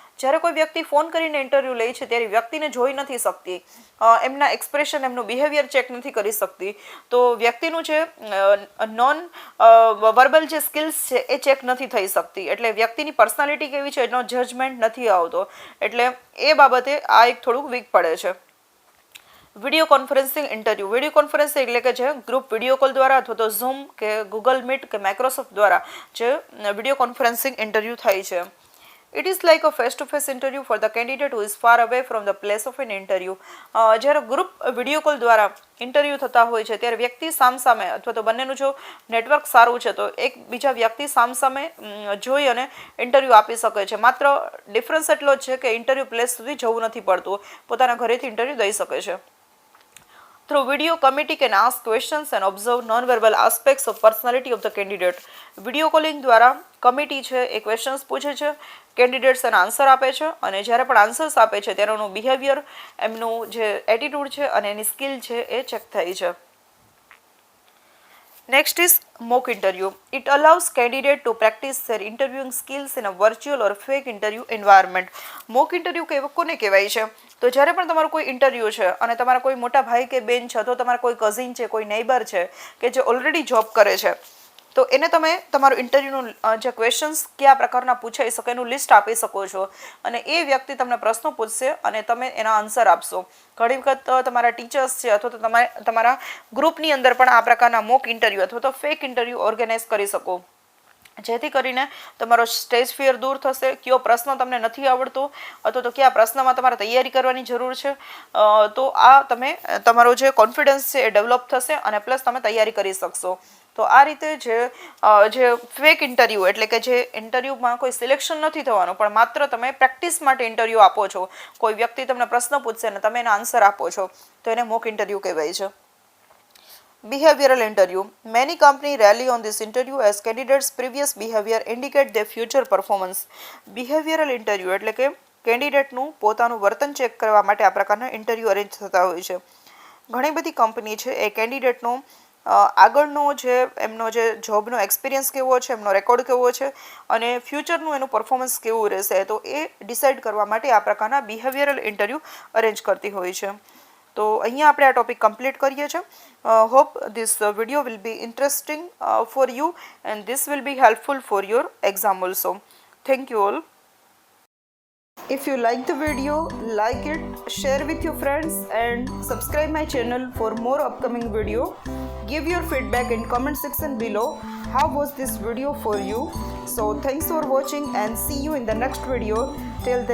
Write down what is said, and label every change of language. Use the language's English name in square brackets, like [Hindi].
[Gujarati] જ્યારે કોઈ વ્યક્તિ ફોન કરીને ઇન્ટરવ્યૂ લે છે ત્યારે વ્યક્તિને જોઈ નથી શકતી, એમના એક્સપ્રેશન એમનું બિહેવિયર ચેક નથી કરી શકતી, તો વ્યક્તિનું જે નોન વર્બલ જે સ્કિલ્સ છે એ ચેક નથી થઈ શકતી, એટલે વ્યક્તિની પર્સનાલિટી કેવી છે એનો જજમેન્ટ નથી આવતો, એટલે એ બાબતે આ એક થોડુંક વીક પડે છે. Video conferencing interview. Video conferencing એટલે કે જે ગ્રુપ વિડીયો કોલ દ્વારા અથવા તો ઝૂમ કે ગૂગલ મીટ કે માઇક્રોસોફ્ટ દ્વારા જે વિડીયો કોન્ફરન્સિંગ ઇન્ટરવ્યૂ થાય છે. [English] It is like a face-to-face interview for the candidate who is far away from the place of an interview. [Gujarati] જ્યારે ગ્રુપ વિડીયો કોલ દ્વારા ઇન્ટરવ્યૂ થતા હોય છે ત્યારે વ્યક્તિ સામસામે અથવા તો બંનેનું જો નેટવર્ક સારું છે તો એક બીજા વ્યક્તિ સામસામે જોઈ અને ઇન્ટરવ્યૂ આપી શકે છે. માત્ર ડિફરન્સ એટલો જ છે કે ઇન્ટરવ્યૂ પ્લેસ સુધી જવું નથી પડતું, પોતાના ઘરેથી ઇન્ટરવ્યૂ દઈ શકે છે. [English] Through video, committee can ask questions and observe non-verbal aspects of personality of the candidate. [Gujarati] Video calling દ્વારા કમિટી છે એ ક્વેશ્ચન્સ પૂછે છે, કેન્ડિડેટ્સ એના આન્સર આપે છે અને જ્યારે પણ આન્સર્સ આપે છે ત્યારે એનું બિહેવિયર, એમનું જે એટીટ્યુડ છે અને એની સ્કિલ છે એ ચેક થાય છે. [English] Next is mock interview. It allows candidate to practice their interviewing skills in a virtual or fake interview environment. [Gujarati] Mock interview કોને કહેવાય છે? તો જ્યારે પણ તમારું કોઈ ઇન્ટરવ્યૂ છે અને તમારા કોઈ મોટા ભાઈ કે બેન છે અથવા તમારા કોઈ કઝિન છે, કોઈ નેબર છે કે જે ઓલરેડી જોબ કરે છે, તો એને તમે તમારું ઇન્ટરવ્યૂનું જે ક્વેશ્ચન્સ કયા પ્રકારના પૂછાઈ શકે એનું લિસ્ટ આપી શકો છો અને એ વ્યક્તિ તમને પ્રશ્નો પૂછશે અને તમે એના આન્સર આપશો. ઘણી વખત તમારા ટીચર્સ છે અથવા તો તમારા ગ્રુપની અંદર પણ આ પ્રકારના મોક ઇન્ટરવ્યૂ અથવા તો ફેક ઇન્ટરવ્યૂ ઓર્ગેનાઇઝ કરી શકો, જેથી કરીને તમારો સ્ટેજ ફિયર દૂર થશે. કયો પ્રશ્ન તમને નથી આવડતો અથવા તો કયા પ્રશ્નમાં તમારે તૈયારી કરવાની જરૂર છે, તો આ તમારો જે કોન્ફિડન્સ છે એ ડેવલપ થશે અને પ્લસ તમે તૈયારી કરી શકશો. તો આ રીતે જે ફેક ઇન્ટરવ્યૂ એટલે કે જે ઇન્ટરવ્યૂમાં કોઈ સિલેક્શન નથી થવાનું પણ માત્ર તમે પ્રેક્ટિસ માટે ઇન્ટરવ્યૂ આપો છો, કોઈ વ્યક્તિ તમને પ્રશ્ન પૂછશે અને તમે એના આન્સર આપો છો, તો એને મોક ઇન્ટરવ્યૂ કહેવાય છે. [English] Behavioral interview. Many companies rely on this interview as candidates' previous behavior indicate their future performance. [Gujarati] Behavioral interview એટલે કે કેન્ડિડેટનું પોતાનું વર્તન ચેક કરવા માટે આ પ્રકારના ઇન્ટરવ્યૂ અરેન્જ થતા હોય છે. ઘણી બધી કંપની છે એ કેન્ડિડેટનો આગળનો એમનો જે જોબનો એક્સપિરિયન્સ કેવો છે, એમનો રેકોર્ડ કેવો છે અને ફ્યુચરનું એનું પરફોર્મન્સ કેવું રહેશે, તો એ ડિસાઇડ કરવા માટે આ પ્રકારના બિહેવિયરલ ઇન્ટરવ્યૂ અરેન્જ કરતી હોય છે. તો અહીંયા આપણે આ ટોપિક કમ્પ્લીટ કરીએ છીએ. [English] Hope this video will be interesting for you and this will be helpful for your exam also. Thank you all. If you like the video, like it, share with your friends and subscribe my channel for more upcoming video. Give your feedback in comment section below. How was this video for you? So thanks for watching and see you in the next video. Till then.